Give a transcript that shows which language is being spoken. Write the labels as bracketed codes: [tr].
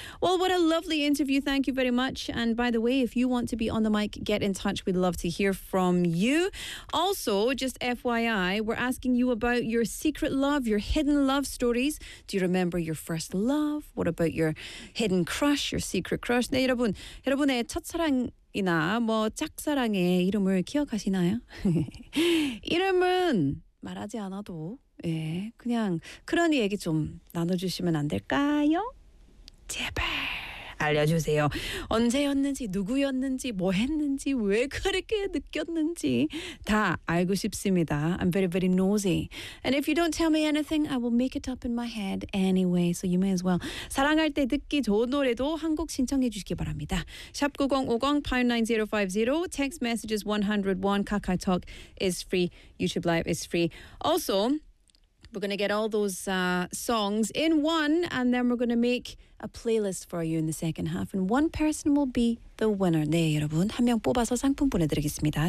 [en] Well, what a lovely interview. Thank you very much. And by the way, if you want to be on the mic, get in touch. We'd love to hear from you. Also, just FYI, we're asking you about your secret love, your hidden love stories. Do you remember your first love? What about your hidden crush, your secret crush? [ko] 네, 여러분, 여러분의 첫사랑 이나 뭐 짝사랑의 이름을 기억하시나요? 이름은 말하지 않아도 예 그냥 그런 얘기 좀 나눠주시면 안 될까요? 제발 알려주세요. 언제였는지 누구였는지 뭐 했는지 왜 그렇게 느꼈는지 다 알고 싶습니다. [en] I'm very very nosy. And if you don't tell me anything, I will make it up in my head anyway. So you may as well. [ko] 사랑할 때 듣기 좋은 노래도 한 곡 신청해 주시기 바랍니다. [en] 샵 9050-59050 text messages 101 KakaoTalk is free. YouTube Live is free. Also, we're going to get all those songs in one, and then we're going to make a playlist for you in the second half, and one person will be the winner. [ko] 네, 여러분, 한 명 뽑아서 상품 보내드리겠습니다.